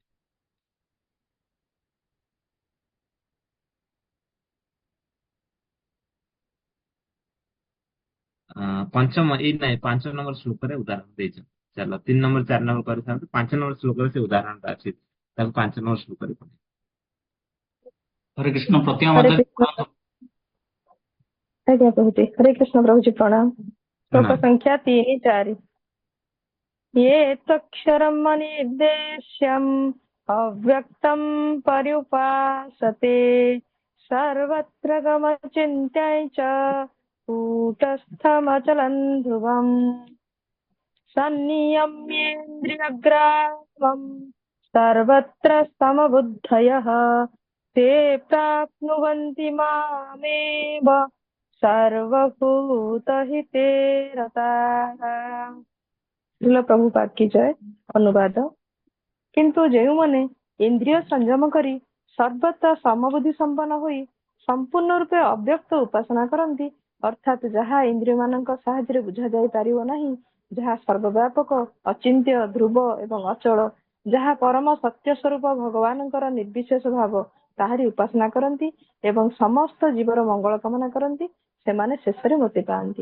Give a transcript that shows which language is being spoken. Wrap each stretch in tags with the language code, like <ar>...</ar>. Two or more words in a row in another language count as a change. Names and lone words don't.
<or>ପଞ୍ଚମ ଏଇ ନାଇଁ 5 ନମ୍ବର ଶ୍ଲୋକରେ ଉଦାହରଣ ଦେଇଛନ୍ତି। ଚାଲ 3 ନମ୍ବର 4 ନମ୍ବର କରିଥାନ୍ତୁ, 5 ନମ୍ବର ଶ୍ଲୋକରେ ସେ ଉଦାହରଣଟା ଅଛି, ତାକୁ 5 ନମ୍ବର ଶ୍ଲୋକରେ ପଢେ। ହରେ କୃଷ୍ଣ, ପ୍ରତିମା ହରେ ମାତାଜୀ କୃଷ୍ଣ। ଆଜ୍ଞା ପ୍ରଭୁଜୀ, ହରେ କୃଷ୍ଣ ପ୍ରଭୁଜୀ, ପ୍ରଣାମ। ଶ୍ଲୋକ ପ୍ରଣାମ। ସଂଖ୍ୟା 3-4।</or> <sa>ये त्वक्षरं मनिर्देश्यम् अव्यक्तं पर्युपासते सर्वत्र गमचिन्त्यै च कूटस्थमचलं ध्रुवम् सन्नियम्येन्द्रियग्रामम् सर्वत्र समबुद्धयः ते प्राप्नुवन्ति मामेव सर्वभूतहिते रताः।</sa> <or>ଶ୍ରୀଲ ପ୍ରଭୁପାଦ କି ଜୟ। ଅନୁବାଦ। କିନ୍ତୁ ଯେଉଁମାନେ ଇନ୍ଦ୍ରିୟ ସଂଯମ କରି ସର୍ବତ୍ର ସମବୁଦ୍ଧି ସମ୍ପନ୍ନ ହୋଇ ସମ୍ପୂର୍ଣ୍ଣ ରୂପେ ଅବ୍ୟକ୍ତ ଉପାସନା କରନ୍ତି, ଅର୍ଥାତ୍ ଯାହା ଇନ୍ଦ୍ରିୟ ମାନଙ୍କ ସାହାଯ୍ୟରେ ବୁଝାଯାଇ ପାରିବ ନାହିଁ, ଯାହା ସର୍ବବ୍ୟାପକ, ଅଚିନ୍ତ୍ୟ, ଧ୍ରୁବ ଏବଂ ଅଚଳ, ଯାହା ପରମ ସତ୍ୟ ସ୍ୱରୂପ ଭଗବାନଙ୍କର ନିର୍ବିଶେଷ ଭାବ, ତାହାରି ଉପାସନା କରନ୍ତି ଏବଂ ସମସ୍ତ ଜୀବର ମଙ୍ଗଳ କାମନା କରନ୍ତି, ସେମାନେ ଶେଷରେ ମୁକ୍ତି ପାଆନ୍ତି।</or>